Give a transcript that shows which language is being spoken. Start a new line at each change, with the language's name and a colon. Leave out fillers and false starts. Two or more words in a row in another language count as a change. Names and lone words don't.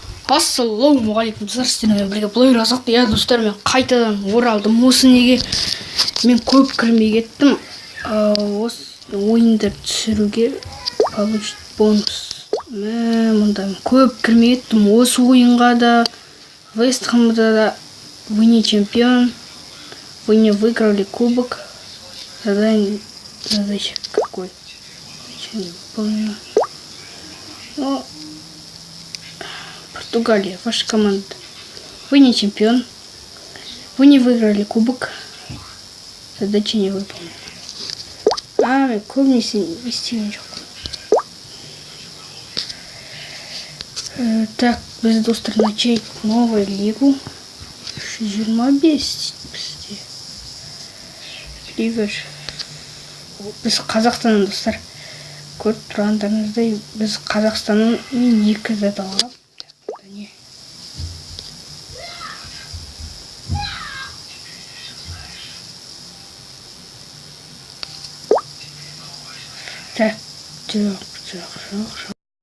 Kazakh: Ассалаумағалейкум достар, сіздермен бірге блогер Азат. Иә достар, мен қайтадан оралдым. Осы неге мен көп кірмей кеттім. Осы ойынды түсіруге
Russian: получить бонус.
Kazakh: Мұнда мен көп кірмей кеттім. Осы ойынға да, Вест Хэмда да,
Russian: вы не чемпион, вы не выиграли кубок. Задача какой? Я не помню. Но Португалия, ваша команда. Вы не чемпион. Вы не выиграли кубок. Задача не выполнена.
Kazakh: Мен көбінесе естіген жоқпын.
Russian: Так,
Kazakh: біз достар
Russian: начать новую лигу.
Kazakh: 25 бізде. Ливер. Біз Қазақстаннан достар. Көріп тұрғандарыңыздай, біз Қазақстанның мен 2 зат алғам. Так, жоқ.